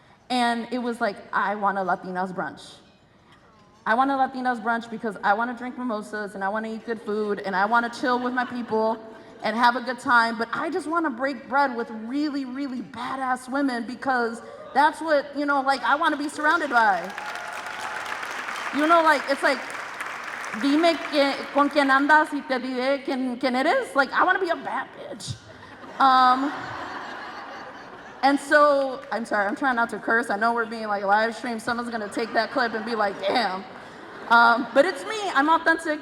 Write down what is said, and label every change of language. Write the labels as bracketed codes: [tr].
[en] And it was like, I want a Latinas brunch. I want a Latinas brunch because I want to drink mimosas, and I want to eat good food, and I want to chill with my people and have a good time, but I just want to break bread with really, really badass women, because that's what, like, I want to be surrounded by. Like, it's like, [es] dime con quién andas y te diré quién eres. [en] Like, I want to be a bad bitch. And so, I'm sorry, I'm trying not to curse. I know we're being like live stream. Someone's gonna take that clip and be like, damn. But it's me, I'm authentic.